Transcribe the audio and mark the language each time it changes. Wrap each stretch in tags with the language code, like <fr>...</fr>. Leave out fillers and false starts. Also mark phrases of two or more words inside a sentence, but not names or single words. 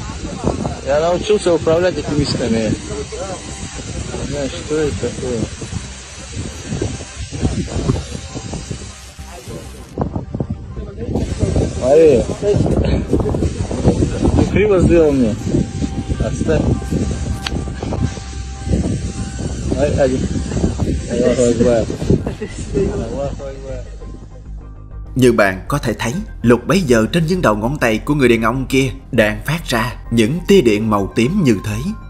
<ru>Я научился управлять этими мисками. Не знаю, что это такое. Смотри. Ты криво сделал мне. Отставь.</ru> <vi>Như bạn có thể thấy, lúc bấy giờ trên những đầu ngón tay của người đàn ông kia đang phát ra những tia điện màu tím như thế.</vi>